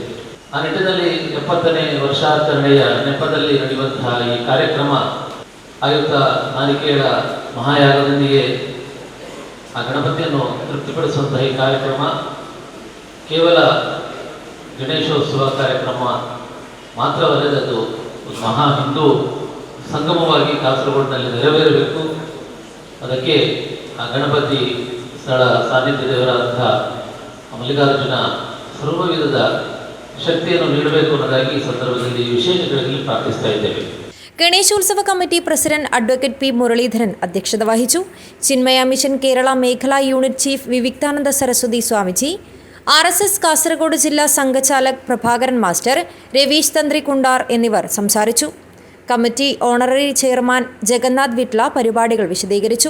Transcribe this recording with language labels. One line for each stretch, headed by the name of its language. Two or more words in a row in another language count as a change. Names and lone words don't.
Kannada: ಆ ನಿಟ್ಟಿನಲ್ಲಿ 70ನೇ ವರ್ಷಾಚರಣೆಯ ನೆಪದಲ್ಲಿ ನಡೆಯುವಂತಹ ಈ ಕಾರ್ಯಕ್ರಮ ಆಯುಕ್ತ ನಾರಿಕೇಳ ಮಹಾಯಾಗದೊಂದಿಗೆ ಆ ಗಣಪತಿಯನ್ನು ತೃಪ್ತಿಪಡಿಸುವಂತಹ ಈ ಕಾರ್ಯಕ್ರಮ ಕೇವಲ ಗಣೇಶೋತ್ಸವ ಕಾರ್ಯಕ್ರಮ ಮಾತ್ರವಲ್ಲದೆ ಅದು ಮಹಾ ಹಿಂದೂ ಸಂಗಮವಾಗಿ ಕಾಸರಗೋಡಿನಲ್ಲಿ ನೆರವೇರಬೇಕು. ಅದಕ್ಕೆ ಆ ಗಣಪತಿ ಸ್ಥಳ ಸಾನ್ನಿಧ್ಯ ದೇವರಾದಂತಹ ಮಲ್ಲಿಕಾರ್ಜುನ ಸರ್ವ ವಿಧದ ಶಕ್ತಿಯನ್ನು ನೀಡಬೇಕು ಅನ್ನೋದಾಗಿ ಈ ಸಂದರ್ಭದಲ್ಲಿ ವಿಶೇಷಗಳಲ್ಲಿ ಪ್ರಾರ್ಥಿಸ್ತಾ ಇದ್ದೇವೆ.
Malayalam: ഗണേശോത്സവ കമ്മിറ്റി പ്രസിഡന്റ് അഡ്വക്കേറ്റ് P മുരളീധരൻ അധ്യക്ഷത വഹിച്ചു. ചിന്മയ മിഷൻ കേരള മേഖലാ
English: unit chief
Malayalam: വിവിക്താനന്ദ സരസ്വതി സ്വാമിജി, RSS കാസർഗോഡ് ജില്ലാ സംഘചാലക് പ്രഭാകരൻ മാസ്റ്റർ, രവീഷ് തന്ത്രി കുണ്ടാർ എന്നിവർ സംസാരിച്ചു. കമ്മിറ്റി
English: honorary chairman
Malayalam: ജഗന്നാഥ് വിട്ല പരിപാടികൾ വിശദീകരിച്ചു.